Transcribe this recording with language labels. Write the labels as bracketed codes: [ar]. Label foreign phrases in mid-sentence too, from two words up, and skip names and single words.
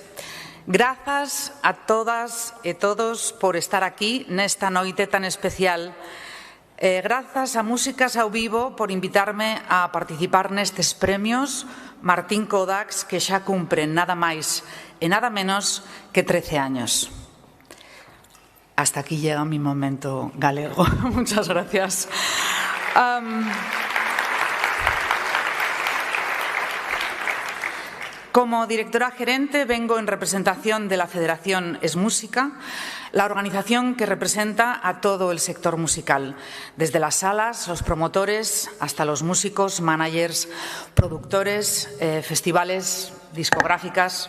[gl] Grazas a todas e todos por estar aquí nesta noite tan especial. Grazas a Músicas ao Vivo por invitarme a participar nestes premios Martín Kodax, que xa cumpren nada máis e nada menos que 13 años. [es] hasta aquí llega mi momento galego. Muchas gracias. Como directora gerente vengo en representación de la Federación Es Música, la organización que representa a todo el sector musical, desde las salas, los promotores, hasta los músicos, managers, productores, festivales, discográficas.